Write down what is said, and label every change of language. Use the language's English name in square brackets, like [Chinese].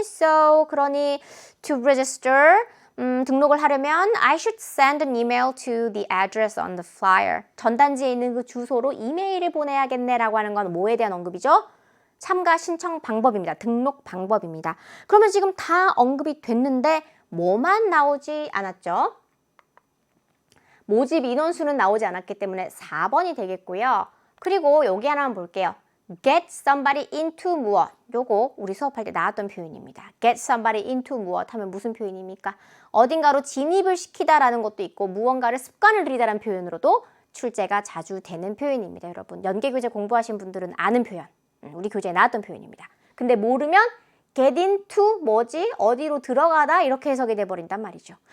[English] So, [Korean] 그러니 [English] to register, [Korean] 등록을 하려면 [English] I should send an email to the address on the flyer. [Korean] 전단지에 있는 그 주소로 이메일을 보내야겠네라고 하는 건 뭐에 대한 언급이죠? 참가 신청 방법입니다. 등록 방법입니다. 그러면 지금 다 언급이 됐는데 뭐만 나오지 않았죠? 모집 인원수는 나오지 않았기 때문에 4번이 되겠고요. 그리고 여기 하나만 볼게요. [English] Get somebody into 무엇. [Korean] 요거 우리 수업할 때 나왔던 표현입니다. [English] Get somebody into [Korean] 무엇 하면 무슨 표현입니까? 어딘가로 진입을 시키다라는 것도 있고 무언가를 습관을 들이다라는 표현으로도 출제가 자주 되는 표현입니다. 여러분 연계교재 공부하신 분들은 아는 표현. 우리 교재에 나왔던 표현입니다. 근데 모르면 get into 뭐지? 어디로 들어가다 이렇게 해석이 돼버린단 말이죠.